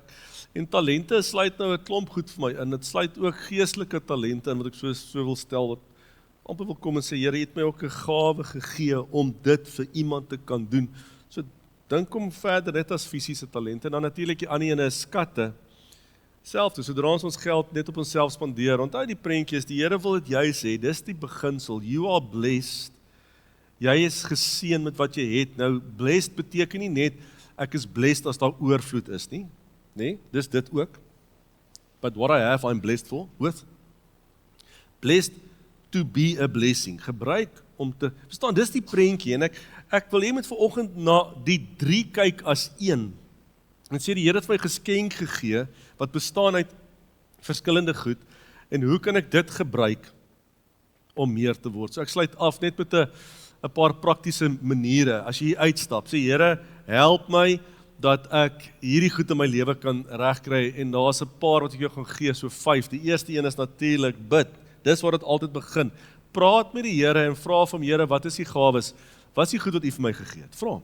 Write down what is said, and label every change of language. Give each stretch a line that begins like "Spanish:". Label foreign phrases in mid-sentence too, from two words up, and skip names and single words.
Afrikaans: En talente sluit nou 'n klomp goed vir my in. Dit sluit ook geestelike talente in wat ek so wil stel, wat amper wil kom en sê, Here, jy het my ook 'n gawe gegee om dit vir iemand te kan doen. So dink om verder net as fisiese talente, en dan natuurlik die ander ene is skatte. Selfde, sodra ons geld net op onsself spandeer, onthou die prentjies, die Here wil dit juis sê, dis die beginsel,
English: you are blessed,
Afrikaans: jy is geseën met wat jy het. Nou, blessed beteken nie net, ek is blessed as daar oorvloed is nie, nee, dis dit ook,
English: but what I have, I'm blessed for, with, blessed to be a blessing,
Afrikaans: gebruik om te, verstaan, dis die prentjie, en ek wil hê met vanoggend na die 3 kyk as een, en sê die Here het my geskenk gegee, wat bestaan uit verskillende goed, en hoe kan ek dit gebruik om meer te word? So ek sluit af net met 'n paar praktiese maniere, as jy hier uitstap, sê Here, help my, dat ek hierdie goed in my lewe kan regkry, en daar's 'n paar wat ek jou gaan gee, so 5, die eerste een is natuurlik bid, dis waar dit altyd begin, praat met die Here en vra van Here, wat is die gawes, wat is die goed wat U vir my gegee het, vra hom.